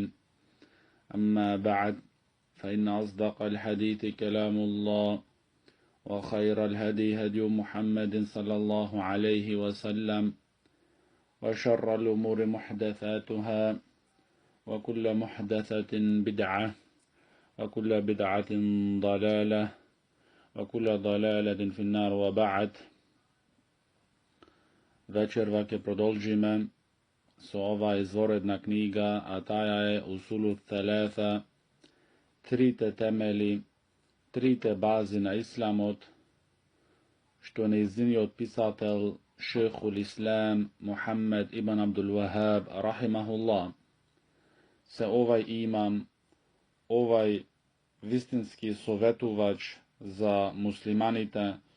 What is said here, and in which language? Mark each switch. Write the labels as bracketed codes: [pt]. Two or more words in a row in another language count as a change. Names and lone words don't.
[ar] أما بعد، فإن أصدق الحديث كلام الله، وخير الهدي هدي محمد صلى الله عليه وسلم، وشر الأمور محدثاتها، وكل محدثة بدعة، وكل بدعة ضلالة، وكل ضلالة في النار. وبعد. [mk] Večerva ke продолжиме со ова изворедна книга, а таја е Усулу Тhalатha, трите темели, трите бази на исламот, што нејзиниот писател Шейхул Ислам Мухаммед ибн Абдул Вахаб рахимахуллах се овај имам, овај вистински советувач за муслиманите,